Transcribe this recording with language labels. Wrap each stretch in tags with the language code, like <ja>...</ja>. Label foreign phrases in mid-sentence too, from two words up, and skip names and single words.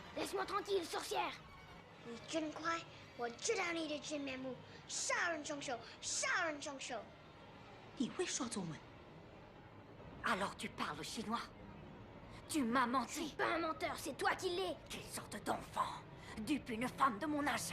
<fr>Laisse-moi tranquille, sorcière.</fr> <zh>你真乖，我知道你的真面目，杀人凶手，杀人凶手。你会说中文</zh> <fr>Alors tu parles chinois Tu m'as menti. C'est pas un menteur, c'est toi qui l'es. Quelle sorte d'enfant dupe une femme de mon âge?</fr>